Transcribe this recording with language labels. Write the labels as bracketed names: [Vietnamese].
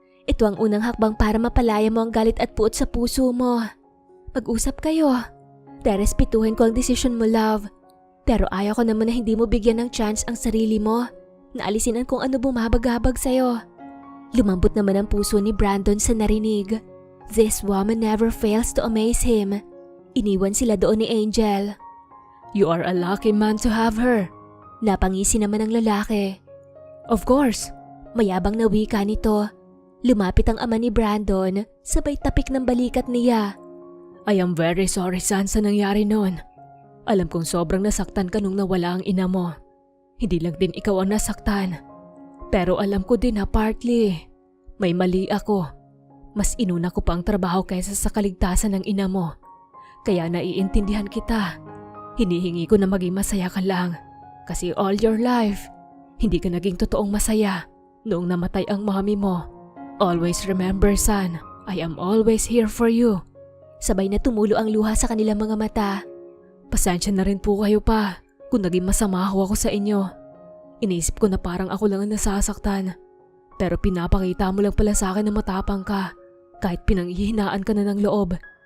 [Filipino] Ito ang unang hakbang para mapalaya mo ang galit at puot sa puso mo. Mag-usap kayo. Rerespetuhin ko ang desisyon mo, love. Pero ayaw ko naman na hindi mo bigyan ng chance ang sarili mo na alisin ang kung ano bumabagabag sa'yo. Lumambot naman ang puso ni Brandon sa narinig. [English] This woman never fails to amaze him. [Filipino] Iniwan sila doon ni Angel. [English] You are a lucky man to have her. [Filipino] Napangisi naman ng lalaki. [English] Of course. [Filipino] Mayabang na wika nito. Lumapit ang ama ni Brandon, sabay tapik ng balikat niya. [English] I am very sorry, son, [Filipino] sa nangyari noon. Alam kong sobrang nasaktan ka nung nawala ang ina mo. Hindi lang din ikaw ang nasaktan. Pero alam ko din na partly, may mali ako. Mas inuna ko pa ang trabaho kaysa sa kaligtasan ng ina mo. Kaya naiintindihan kita. Hinihingi ko na maging masaya ka lang. Kasi [English] all your life, [Filipino] hindi ka naging totoong masaya noong namatay ang mami mo. [English] Always remember, son, I am always here for you. [Filipino] Sabay na tumulo ang luha sa kanilang mga mata. Pasensya na rin po kayo pa kung naging masama ako sa inyo. Inisip ko na parang ako lang ang nasasaktan. Pero pinapakita mo lang pala sa akin na matapang ka kahit pinanghihinaan ka na ng loob.